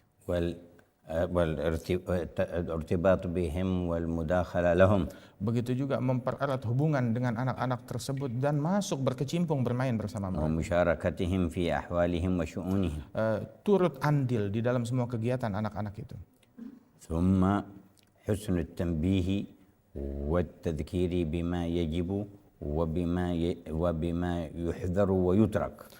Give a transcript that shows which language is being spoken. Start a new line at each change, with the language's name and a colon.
Arabic: والارتباط بهم والمداخلة لهم.
Indonesian: Begitu juga mempererat hubungan dengan anak-anak tersebut dan masuk berkecimpung bermain bersama mereka.
Arabic: ومشاركتهم في أحوالهم وشؤونهم.
Indonesian: Turut andil di dalam semua kegiatan anak-anak itu.
Arabic: ثم حسن التنبيه والتذكير بما يجب وبما يحذر ويترك.